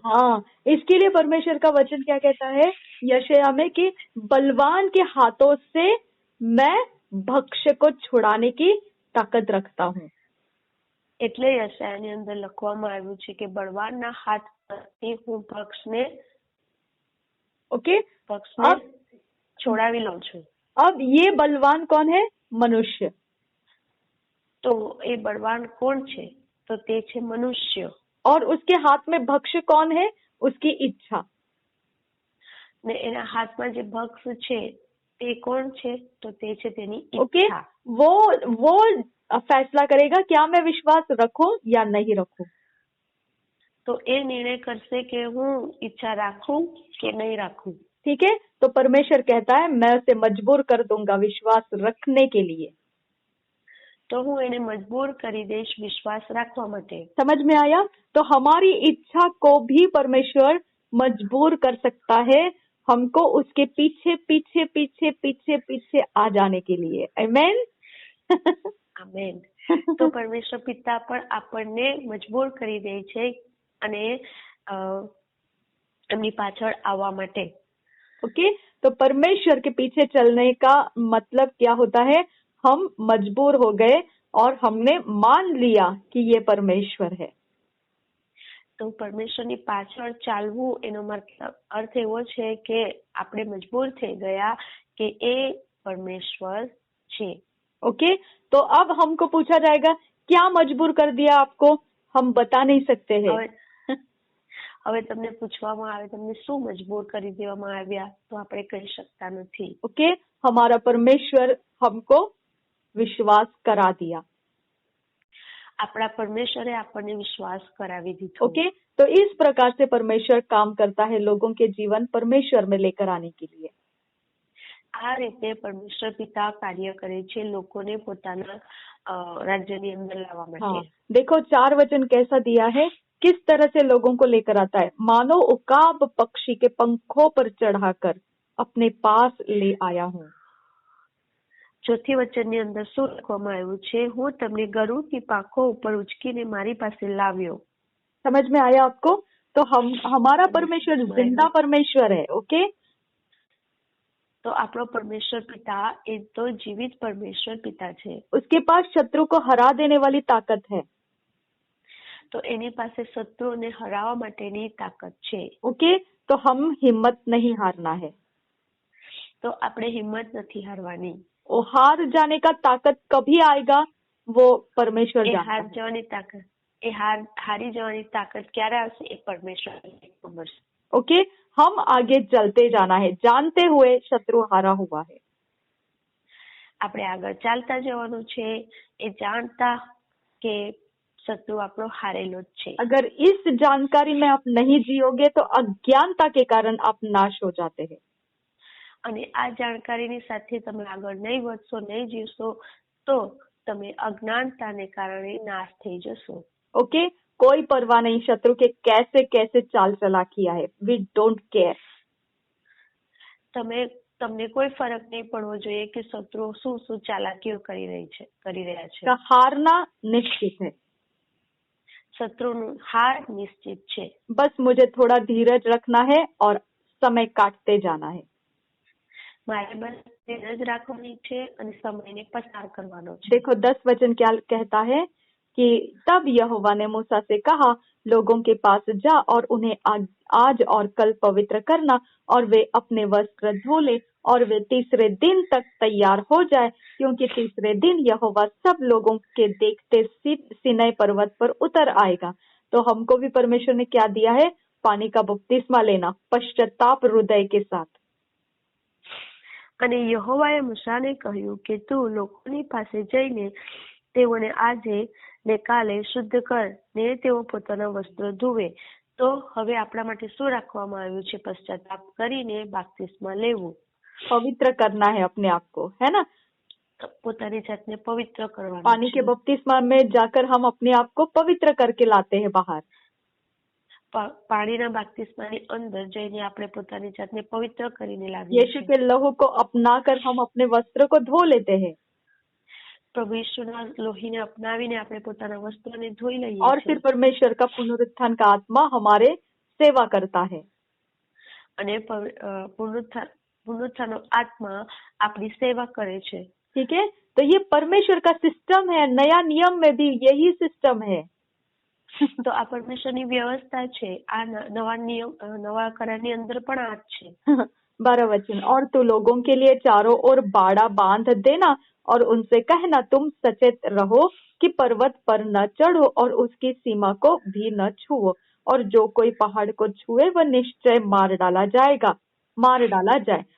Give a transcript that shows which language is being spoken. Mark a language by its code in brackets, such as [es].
[hi] हाँ, इसके लिए परमेश्वर का वचन क्या कहता है यशायाह में, कि बलवान के हाथों से मैं भक्ष्य को छुड़ाने की ताकत रखता हूँ. [gu] એટલે યશાયાની અંદર લખવામાં આવ્યું છે કે બળવાનના હાથથી હું પક્ષને [hi] ओके. अब [gu] છોડાવી લઉં છું. [hi] अब ये बलवान कौन है? मनुष्य. [gu] તો એ બળવાન કોણ છે? તો તે છે મનુષ્ય. [hi] और उसके हाथ में भक्ष्य कौन है? उसकी इच्छा. [gu] ને એના હાથમાં જે ભક્ષ છે તે કોણ છે? તો તે છે તેની [hi] ओके. [gu] ઈચ્છા. [hi] वो फैसला करेगा क्या मैं विश्वास रखूं या नहीं रखूं. [gu] તો એ નિર્ણય કરશે કે હું ઈચ્છા રાખું કે નહીં રાખું. [hi] ठीक है. तो परमेश्वर कहता है मैं उसे मजबूर कर दूंगा विश्वास रखने के लिए. તો હું એને મજબૂર કરી દઈશ વિશ્વાસ રાખવા માટે. समझ में आया. तो हमारी इच्छा को भी परमेश्वर मजबूर कर सकता है हमको उसके पीछे पीछे पीछे पीछे पीछे आ जाने के लिए. आमेन. [gu] આમેન. તો પરમેશ્વર પિતા પણ આપણને મજબૂર કરી દે છે અને એમની પાછળ આવવા માટે. [hi] ओके. तो परमेश्वर के पीछे चलने का मतलब क्या होता है? हम मजबूर हो गए और हमने मान लिया कि ये परमेश्वर है. [gu] તો પરમેશ્વરની પાછળ ચાલવું એનો મતલબ અર્થ એવો છે કે આપણે મજબૂર થઈ ગયા કે એ પરમેશ્વર છે. [hi] ओके. तो अब हमको पूछा जाएगा क्या मजबूर कर दिया आपको? हम बता नहीं सकते हैं. [gu] હવે તમને પૂછવામાં આવે તમને શું મજબૂર કરી દેવામાં આવ્યા તો આપણે કહી શકતા નથી. [hi] ओके. हमारा परमेश्वर हमको विश्वास करा दिया. [gu] આપણા પરમેશ્વરે આપણને વિશ્વાસ કરાવી દીધો. [hi] ओके, तो इस प्रकार से परमेश्वर काम करता है लोगों के जीवन परमेश्वर में लेकर आने के लिए. [gu] આ રીતે પરમેશ્વર પિતા કાર્ય કરે છે લોકોને પોતાના રાજ્યની અંદર લાવવા માટે. [hi] हाँ, देखो 4 वचन कैसा दिया है, किस तरह से लोगों को लेकर आता है. मानो उकाब पक्षी के पंखों पर चढ़ाकर अपने पास ले आया हूँ. [gu] ચોથી વચનની અંદર શું લખવામાં આવ્યું છે? હું તમને ગરુડની પાંખો ઉપર ઉચકીને મારી પાસે લાવ્યો. [hi] समझ में आया आपको? तो हमारा परमेश्वर जिंदा परमेश्वर है. ओके, [gu] તો આપણો પરમેશ્વર પિતા એ તો જીવિત પરમેશ્વર પિતા છે. [hi] उसके पास शत्रु को हरा देने वाली ताकत है. [gu] તો એની પાસે શત્રુઓને હરાવવા માટેની તાકાત છે. [hi] ओके, तो हम हिम्मत नहीं हारना है. [gu] તો આપણે હિંમત નથી હારવાની. [hi] वो हार जाने का ताकत कभी आएगा वो परमेश्वर [gu] એ [hi] जानता [gu] હાર [hi] है. [gu] જવાની તાકાત હારી જવાની તાકાત ક્યારે આવશે એ પરમેશ્વરને ખબર છે. [hi] ओके, हम आगे चलते जाना है जानते हुए शत्रु हारा हुआ है. [gu] આપણે આગળ ચાલતા જવાનું છે એ જાણતા કે શત્રુ આપણો હારેલો જ છે. [hi] अगर इस जानकारी में आप नहीं जियोगे तो अज्ञानता के कारण आप नाश हो जाते हैं. [gu] અને આ જાણકારીની સાથે તમે આગળ નહીં વધશો નહીં જીવશો તો તમે અજ્ઞાનતાને કારણે નાશ થઈ જશો. [hi] ओके, कोई परवाह नहीं शत्रु के कैसे कैसे चाल चला किया है. [en] We don't care. [gu] તમને કોઈ ફરક નહીં પડવો જોઈએ કે શત્રુઓ શું ચાલાકીઓ કરી રહ્યા છે. [hi] का हारना निश्चित है. [gu] શત્રુનું હાર નિશ્ચિત છે. [hi] बस मुझे थोड़ा धीरज रखना है और समय काटते जाना है. [gu] મારે બસ ધીરજ રાખવાની છે અને સમયને પસાર કરવાનો છે. [hi] देखो 10 वचन क्या कहता है कि तब यहोवा ने मूसा से कहा, लोगों के पास जा और उन्हें आज और कल पवित्र करना और वे अपने वस्त्र धो ले और वे तीसरे दिन तक तैयार हो जाए, क्योंकि तीसरे दिन यहोवा सब लोगों के देखते सीनै पर्वत पर उतर आएगा. तो हमको भी परमेश्वर ने क्या दिया है? पानी का बपतिस्मा लेना पश्चाताप हृदय के साथ. [gu] અને યહોવાએ મૂસાને કહ્યું કે તું લોકોની પાસે જઈને તેઓને આજે ને કાલે શુદ્ધ કર ને તેઓ પોતાના વસ્ત્રો ધુવે. તો હવે આપણા માટે શું રાખવામાં આવ્યું છે? પશ્ચાતાપ કરીને બાપ્તિસ્મા લેવું. [hi] पवित्र करना है अपने आप को, है ना. [gu] પોતાની જાતને પવિત્ર કરવાનું. [hi] पानी के बपतिस्मा में जाकर हम अपने आप को पवित्र करके लाते हैं बाहर. [gu] પાણીના બાપ્તિસ્માની અંદર જઈને આપણે પોતાની જાતને પવિત્ર કરીને લાવીએ [hi] यीशु के लहू को अपनाकर हम अपने वस्त्र को धो लेते हैं. [gu] પ્રભુ ઈસુના લોહીને અપનાવીને આપણે પોતાના વસ્ત્રોને ધોઈ લઈએ [hi] और फिर परमेश्वर का पुनरुत्थान का आत्मा हमारे सेवा करता है. [gu] અને પુનરુત્થાનનો આત્મા આપણી સેવા કરે છે. [hi] ठीक है, तो ये परमेश्वर का सिस्टम है. नया नियम में भी यही सिस्टम है. [gu] તો આ પરમેશ્વરની વ્યવસ્થા છે. આ નવા કરારની અંદર પણ આ જ છે. [hi] 12 वचन, और तू लोगों के लिए चारों ओर बाड़ा बांध देना और उनसे कहना, तुम सचेत रहो कि पर्वत पर न चढ़ो और उसकी सीमा को भी न छुओ, और जो कोई पहाड़ को छुए वह निश्चय मार डाला जाए.